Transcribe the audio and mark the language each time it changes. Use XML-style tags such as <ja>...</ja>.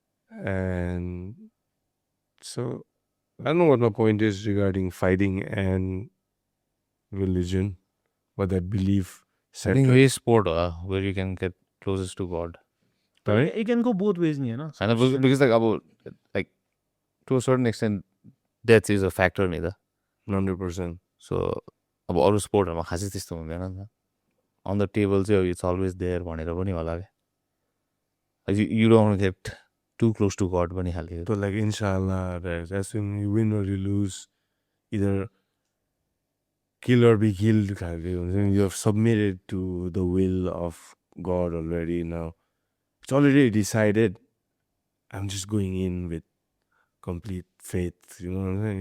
<en>And so I don't know what my point is regarding fighting and religion, but that belief I think it is sport where you can get closest to God. Right? It can go both ways</en> <ne>नि हैन</ne> <en>And because like to a certain extent death is a factor</en> <ne>नि त</ne> <en>100%.</en> <ne>So अब अरू स्पोर्टहरुमा खासै त्यस्तो हुँदैन नि त</ne> <en>on the table</en> <ne>चाहिँ</ne> <en>it's always there</en> <ne>भनेर पनि होला के</ne> <en>you don't get too close to God</en> <ne>पनि खालके</ne> <en>So like inshallah, that's when you win or you lose, either kill or be killed. You have submitted to the will of God already now. It's already decided. I'm just going in with complete faith. You know what I'm saying?</en>